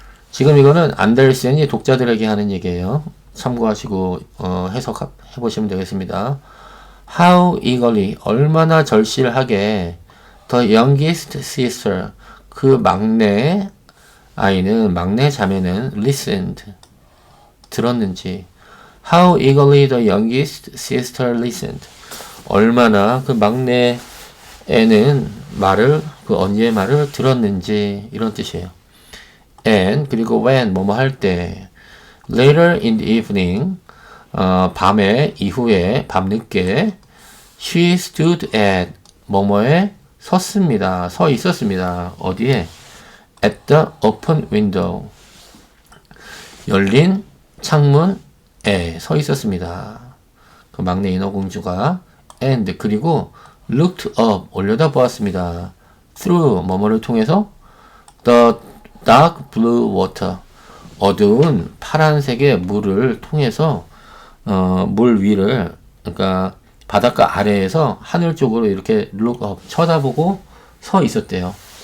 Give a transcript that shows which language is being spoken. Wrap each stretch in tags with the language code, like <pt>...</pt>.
<ko>지금 이거는 안델센이 독자들에게 하는 얘기예요. 참고하시고 해석해 보시면 되겠습니다.</ko> <en>How eagerly,</en> <ko>얼마나 절실하게</ko> <en>the youngest sister,</en> <ko>그 막내 아이는, 막내 자매는</ko> <en>listened,</en> <ko>들었는지.</ko> <en>How eagerly the youngest sister listened.</en> <ko>얼마나 그 막내 애는 그 언니의 말을 들었는지, 이런 뜻이에요.</ko> <en>And</en> <ko>그리고</ko> <en>when</en> <ko>뭐뭐 할 때,</ko> <en>later in the evening</en> <ko>밤에, 이후에, 밤늦게,</ko> <en>she stood at</en> <ko>뭐뭐에 섰습니다. 서 있었습니다. 어디에?</ko> <en>at the open window,</en> <ko>열린 창문에 서 있었습니다. 그 막내 인어공주가</ko> <en>and</en> <ko>그리고</ko> <en>looked up</en> <ko>올려다 보았습니다. through 뭐뭐를 통해서</ko> <en>the dark blue water</en> <ko>어두운 파란색의 물을 통해서 물 위를 그러니까 바닷가 아래에서 하늘 쪽으로 이렇게</ko> <en>look up</en> <ko>쳐다보고 서 있었대요.</ko>